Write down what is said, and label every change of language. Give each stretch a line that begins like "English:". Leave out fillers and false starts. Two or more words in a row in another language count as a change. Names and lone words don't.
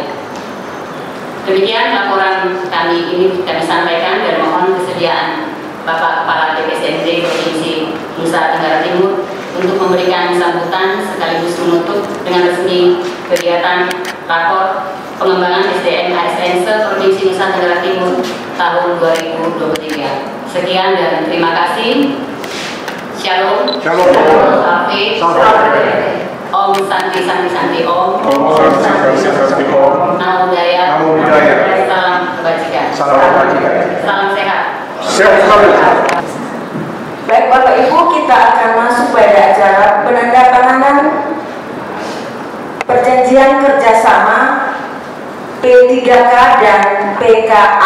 Indonesian: Demikian laporan kami ini kami sampaikan dan mohon kesediaan Bapak Kepala BPSDMD Provinsi Nusa Tenggara Timur untuk memberikan sambutan sekaligus menutup dengan resmi kegiatan rakor pengembangan SDM ASN Provinsi Nusa Tenggara Timur tahun 2023. Sekian dan terima kasih.
Hebrew: Shalom. Shalom. Safe.
Sanskrit: Om Santi Santi Santi Om. Om Santi Santi Om.
Pali: Namo Buddhaya. Namo Buddhaya.
Indonesian: Salam kebajikan. Salam kebajikan. Salam sehat. Sehat selalu. Baik Bapak Ibu, kita akan masuk pada acara penandatanganan perjanjian kerjasama P3K dan PKA.